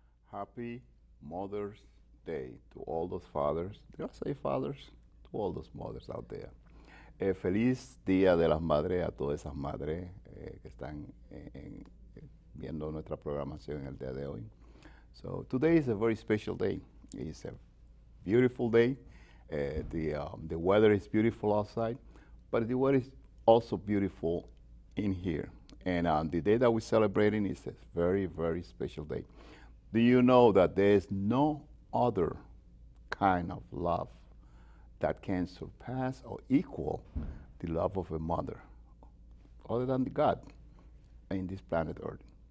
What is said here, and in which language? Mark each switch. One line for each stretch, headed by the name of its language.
English: Happy Mother's Day to all those fathers. Did I say fathers? To all those mothers out there.
Spanish: Feliz Día de las Madres a todas esas madres que están viendo nuestra programación en el día de hoy.
English: So today is a very special day. It's a beautiful day. The weather is beautiful outside, but the weather is also beautiful in here. And the day that we're celebrating is a very, very special day. Do you know that there is no other kind of love that can surpass or equal the love of a mother, other than God in this planet Earth?